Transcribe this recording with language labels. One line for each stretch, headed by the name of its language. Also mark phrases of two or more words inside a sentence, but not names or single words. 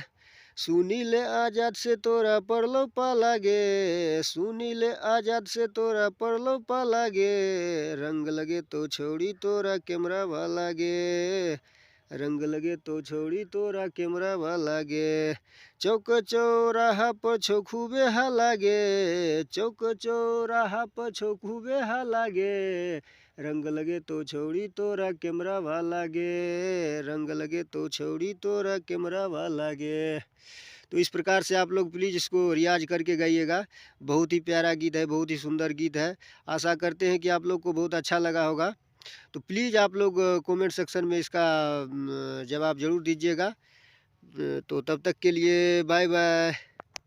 Angika: सुनील आजाद से तोरा पड़लो पाला गे, सुनील आजाद से तोरा पड़लो पाला गे, रंग लगे तो छोड़ी तोरा कैमरा वाला गे, रंग लगे तो छोड़ी तोरा कैमरा वाला गे। चौक चौराहा पर छो खूबे हा लागे, चौक चौराहा पर छो खूबे हा लागे, रंग लगे तो छोड़ी तोरा कैमरा वाला गे, रंग लगे तो छोड़ी तोरा कैमरा वाला गे।
Hindi: तो इस प्रकार से आप लोग प्लीज़ इसको रियाज करके गाइएगा। बहुत ही प्यारा गीत है, बहुत ही सुंदर गीत है। आशा करते हैं कि आप लोग को बहुत अच्छा लगा होगा। तो प्लीज़ आप लोग
English: comment section
Hindi: में इसका जवाब ज़रूर दीजिएगा। तो तब तक के लिए
English: bye bye.